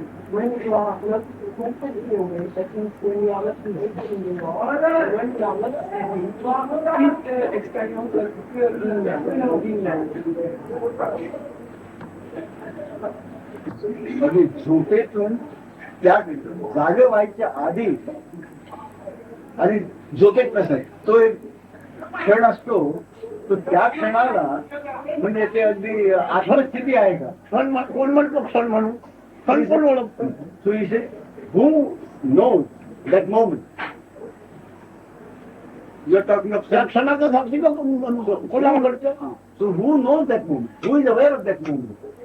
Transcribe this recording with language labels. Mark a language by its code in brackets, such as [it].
[en] When you are not aware, that means when you are not existing anymore, when you are not standing, this experience of pure beingness. [mr] म्हणजे झोपेतून त्या जागे व्हायच्या आधी आणि झोपेत नसाय तो एक क्षण असतो, तो त्या क्षणाला म्हणजे ते अगदी आत्मस्थिती आहे का? क्षण कोण म्हणतो क्षण म्हणून क्षण कोण ओळखतो. [en] So he said, who knows that moment? You are talking of [mr] त्या [en] self. [mr] क्षणाचा साक्षी कोणाला घडतं. [en] So who knows that moment? Who is aware of that moment?